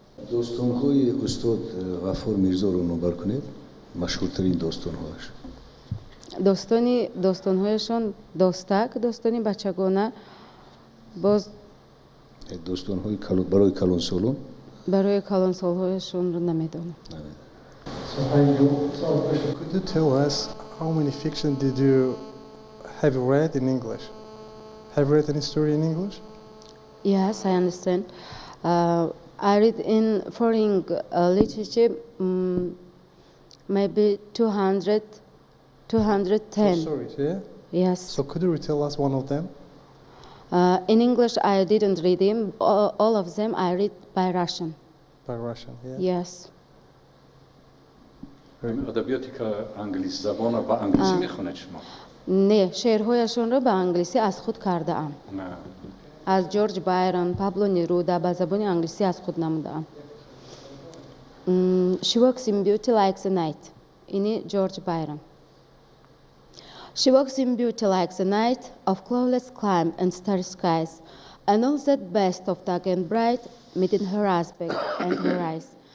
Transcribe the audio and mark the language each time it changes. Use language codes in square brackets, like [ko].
[fa] داستان‌های استاد غفور میرزا رو نمبر کنید، مشهورترین داستان‌هاش. داستان‌هایشون داستک، داستانی بچگانه، باز داستان‌های برای کلان سالان. برای کلان سال‌هایشون رو نمیدونم. [en] Could you tell us how many fiction did you have read in English? Have you read any story in English? Yes, I understand. I read in foreign literature maybe 210. Two stories, yeah? Yes. So could you tell us one of them? In English, I didn't read them. All of them I read by Russian. By Russian, yeah? Yes. [fa] ادبیاتی که انگلیسی زبان و انگلیسی میخونید شما؟ نه، شعرهایشون رو به انگلیسی از خود کرده ام. نه. از جورج بایرن، پابلو نرودا به زبان انگلیسی از خود نموده ام. [en] She walks in beauty like the night. [fa] اینی جورج بایرن. [en] She walks in beauty like the night of cloudless clime and starry skies, and all that best of dark and bright meet in her aspect and her eyes.